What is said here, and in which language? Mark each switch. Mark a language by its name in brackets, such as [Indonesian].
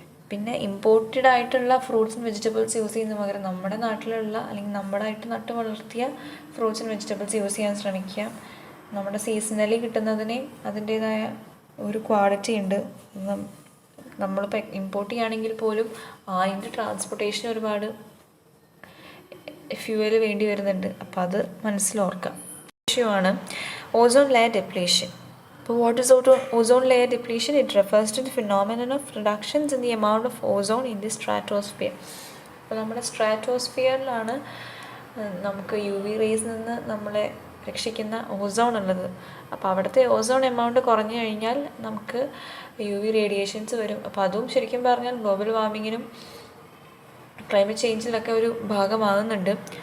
[Malayalam] പിന്നെ ഇമ്പോർട്ടഡ് ആയിട്ടുള്ള fruits and vegetables use ചെയ്യുന്ന പകരം നമ്മുടെ നാട്ടിലുള്ള അല്ലെങ്കിൽ നമ്മുടെയായിട്ട് നട്ട് വളർത്തിയ ഫ്രൂട്ട്സ് ആൻഡ് വെജിറ്റബിൾസ് യൂസ് ചെയ്യാൻ ശ്രമിക്കുക. നമ്മുടെ സീസണലി കിട്ടുന്നതിന് അതിൻ്റേതായ ഒരു ക്വാളിറ്റി ഉണ്ട്. നമ്മളിപ്പോൾ ഇമ്പോർട്ട് ചെയ്യുകയാണെങ്കിൽ പോലും അതിൻ്റെ ട്രാൻസ്പോർട്ടേഷൻ ഒരുപാട് ഫ്യൂവൽ വേണ്ടി വരുന്നുണ്ട്. അപ്പോൾ അത് മനസ്സിലോർക്കാം. ഇഷ്യൂവാണ് ozone layer depletion. [English] So what is ozone layer depletion? It refers to the phenomenon of reductions in the amount of ozone in the stratosphere. [Malayalam] അപ്പോൾ നമ്മുടെ സ്ട്രാറ്റോസ്ഫിയറിലാണ് നമുക്ക് യു വി റേസിൽ നിന്ന് നമ്മളെ രക്ഷിക്കുന്ന ഓസോൺ ഉള്ളത്. അപ്പോൾ അവിടുത്തെ ഓസോൺ എമൗണ്ട് കുറഞ്ഞു കഴിഞ്ഞാൽ നമുക്ക് യു വി റേഡിയേഷൻസ് വരും. അപ്പോൾ അതും ശരിക്കും പറഞ്ഞാൽ ഗ്ലോബൽ വാർമിങ്ങിനും ക്ലൈമറ്റ് ചേഞ്ചിലൊക്കെ ഒരു ഭാഗമാകുന്നുണ്ട്.